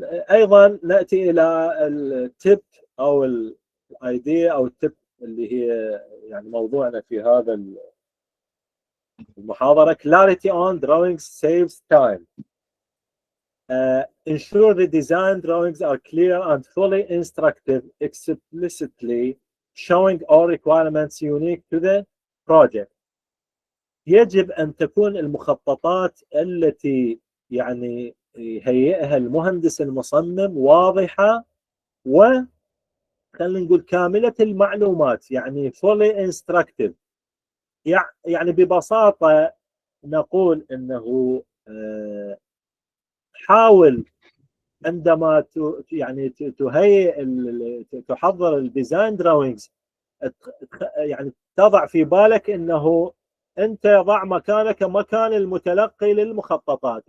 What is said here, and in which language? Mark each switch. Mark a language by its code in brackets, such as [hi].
[ar] ايضا ناتي الى التip او الايديا او التip اللي هي يعني موضوعنا في هذا المحاضره. [en] Clarity on drawings saves time. Ensure the design drawings are clear and fully instructive, explicitly showing all requirements unique to the project. [ar] يجب أن تكون المخططات التي يعني يهيئها المهندس المصمم واضحة وخلينا نقول كاملة المعلومات، يعني [en] fully instructive. [ar] يعني ببساطة نقول أنه حاول عندما يعني تهيئ تحضر الديزاين دراوينجز يعني تضع في بالك أنه أنت ضع مكانك مكان المتلقي للمخططات.